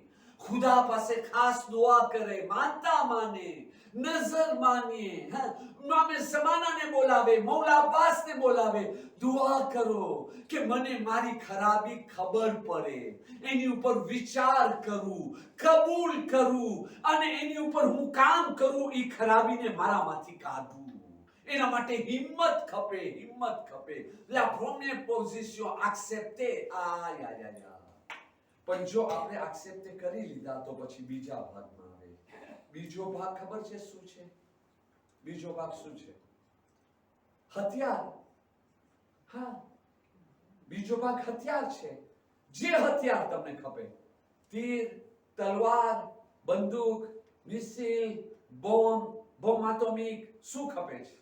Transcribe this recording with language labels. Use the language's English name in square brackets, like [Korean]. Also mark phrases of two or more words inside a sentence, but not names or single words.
[Gujarati] ખુદા પાસે ખાસ દુઆ કરે, માનતા માને, નજર માનીએ, મામે જમાનાને બોલાવે, મૌલા અબ્બાસને બોલાવે, દુઆ કરો કે મને મારી ખરાબી ખબર પડે, એની ઉપર વિચાર કરું, કબૂલ કરું અને એની ઉપર હું કામ કરું, એ ખરાબીને મારામાંથી કાઢું. એના માટે હિંમત ખપે. [French] La première position accepter. [Gujarati] પણ જો આપણે accept કરી લીધા તો પછી બીજા ભાગમાં આવે. બીજો ભાગ ખબર છે શું છે? બીજો ભાગ શું છે? હથિયાર. હા, બીજો ભાગ હથિયાર છે. જે હથિયાર તમને ખપે, તીર, તલવાર, બંદૂક, મિસાઇલ, બોમ્બ એટોમિક, શું ખપે છે?